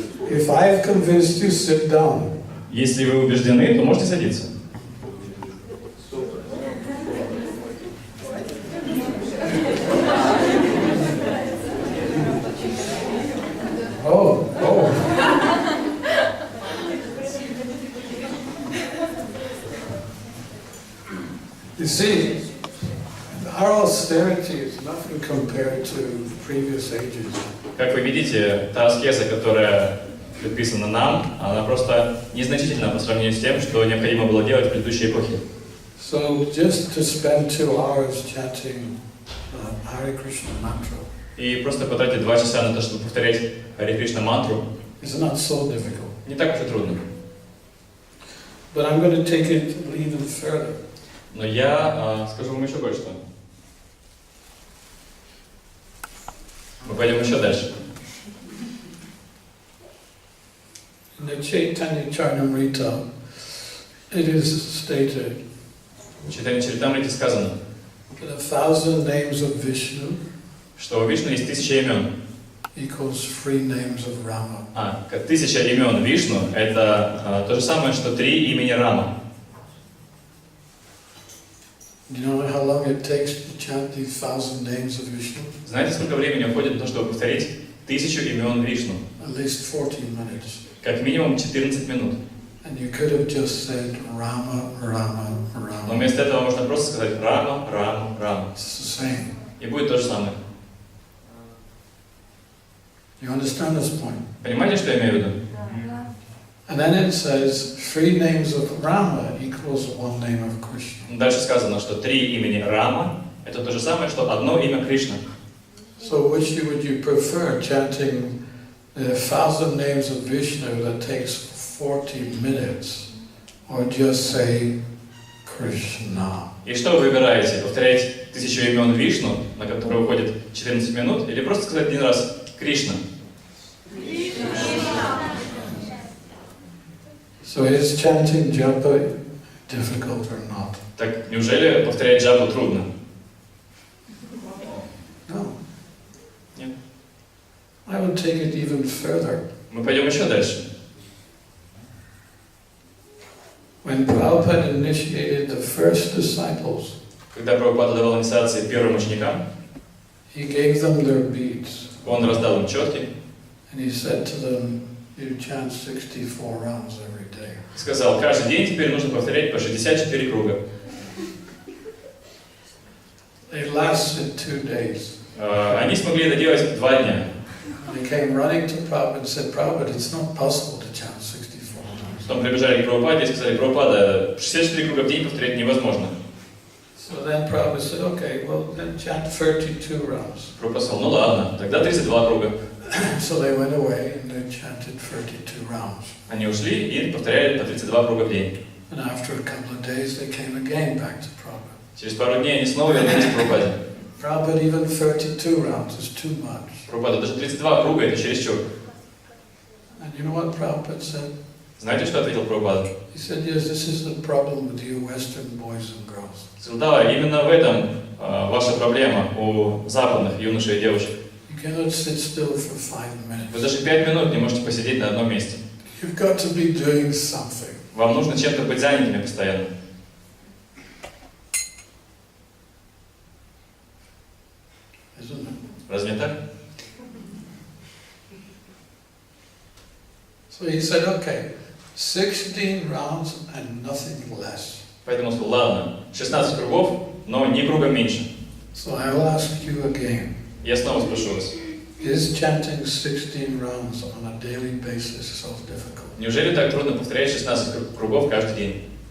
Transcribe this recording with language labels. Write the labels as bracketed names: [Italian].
[English] If I've convinced you, sit down. [Russian] Если вы убеждены, то можете садиться. Oh. [English] You see, our austerity is nothing compared to previous ages. [Russian] Как вы видите, та аскеза, которая предписана нам, она просто незначительна по сравнению с тем, что необходимо было делать в предыдущей эпохе. [English] So just to spend 2 hours chanting Hare Krishna mantra. [Russian] И просто потратить 2 часа на то, чтобы повторять Харе Кришна мантру, [English] It's not so difficult. [Russian] не так уж и трудно. [English] But I'm going to take it even further. [Russian] Но я скажу вам еще кое-что. Мы пойдем еще дальше. [English] In the Chaitanya Charnamrita, it is stated [Russian] В Чайтанья Чаритамрите сказано, [English] that 1,000 names of Vishnu [Russian] что у Вишну есть 1000 имен. [English] equals 3 names of Rama. [Russian] 1000 имен Вишну – это то же самое, что 3 имени Рама. [English] Do you know how long it takes to chant these 1,000 names of Vishnu? [Russian] Знаете, сколько времени уходит на то, чтобы повторить 1000 имен Вишну? [English] At least 14 minutes. [Russian] Как минимум 14 минут. [English] And you could have just said Rama, Rama, [Russian] Но [English] Rama. [Russian] вместо этого можно просто сказать Рама, Рама, Рама. [English] It's the same. [Russian] И будет то же самое. [English] You understand this point? [Russian] Понимаете, что я имею в виду? [English] And then it says 3 names of Rama equals 1 name of Krishna. [Russian] Дальше сказано, что 3 имени Рама – это то же самое, что одно имя Кришна. [English] So which would you prefer, chanting the 1,000 names of Vishnu that takes 40 minutes, or just say Krishna? [Russian] И что вы выбираете? Повторять 1000 имен Вишну, на которые уходит 14 минут, или просто сказать один раз Кришна? [English] So is chanting japa difficult or not? [Russian] Так неужели повторять джапу трудно? [English] No. [Russian] Нет. [English] I would take it even further. [Russian] Мы пойдем еще дальше. [English] When Prabhupada initiated the first disciples, [Russian] Когда Прабхупада давал инициации первым ученикам, [English] he gave them their beads. [Russian] он раздал им четки [English] And he said to them, you chant 64 rounds every day. [Russian] и сказал, каждый день теперь нужно повторять по 64 круга. [English] They lasted 2 days. [Russian] Они смогли это делать 2 дня. [English] They came running to Prabhupada and said, Prabhupada, it's not possible to chant 64 rounds. [Russian] Потом прибежали к Прабхупаде и сказали, Прабхупада, 64 круга в день повторять невозможно. [English] So then Prabhupada said, okay, well then chant 32 rounds. [Russian] Прабхупада сказал, ну ладно, тогда 32 круга. [English] So they went away and they chanted 32 rounds. [Russian] Они ушли и повторяли по 32 круга в день. [English] And after a couple of days they came again back to Prabhupada. [Russian] Через пару дней они снова вернулись к Прабхупаде. [English] Prabhupada, even 32 rounds is too much. [Russian] Прабхупада, даже 32 круга это чересчур. [English] And you know what Prabhupada said? [Russian] Знаете, что ответил Прабхупада? [English] He said, yes, this is the problem with you Western boys and girls. [Russian] Сказал, да, именно в этом ваша проблема у западных юношей и девушек. [English] You cannot sit still for 5 minutes. [Russian] Вы даже 5 минут не можете посидеть на одном месте. [English] You've got to be doing something. [Russian] Вам нужно чем-то быть занятыми постоянно. [English] Isn't it? [Russian] Разве не так? [English] So he said, okay, 16 rounds and nothing less. [Russian] Поэтому сказал, ладно, 16 кругов, но ни круга меньше. [English] So I'll ask you again. [Russian] Я снова спрошу вас. [English] Is chanting 16 rounds on a daily basis so difficult? [Russian] Неужели так трудно повторять 16 кругов каждый день?